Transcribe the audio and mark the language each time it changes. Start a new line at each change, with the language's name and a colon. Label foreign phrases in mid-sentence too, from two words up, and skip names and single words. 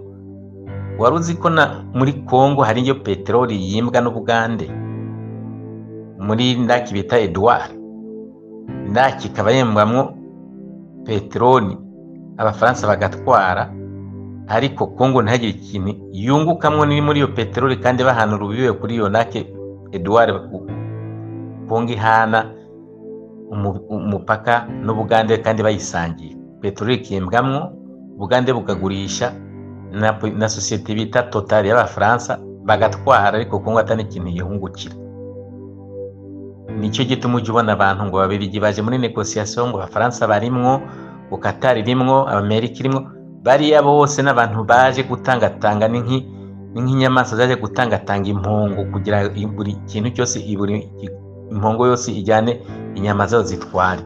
Rundi: Wari uzi ko muri Kongo hari iyo peteroli yimbwa n'Ubugande, muri ndaki bita Edouard, ndaki ikaba yembwamwo peteroli Abafaransa bagatwara, ariko Kongo ntihagire ikintu yungukamwo ni muri iyo peteroli, kandi bahana urubibe kuri iyo ndaki Edouard. Kongo ihana umupaka n'Ubugande kandi bayisangiye, peteroli ikembwamwo, Ubugande bukagurisha na societe bita Total y'Abafaransa bagatwara, ariko Kongo atani ikintu yihungukira. Nicyo gituma uje ubona abantu ngo Ababiligi baje muri negotiation, ngo Abafaransa barimwo, ngo Qatar irimwo, Amerika irimwo, bariya bose n'abantu baje gutangatanga nk'inyamaswa zaje gutangatanga impongo, kugira buri kintu cyose, impongo yose ijyane inyama zazo zitware.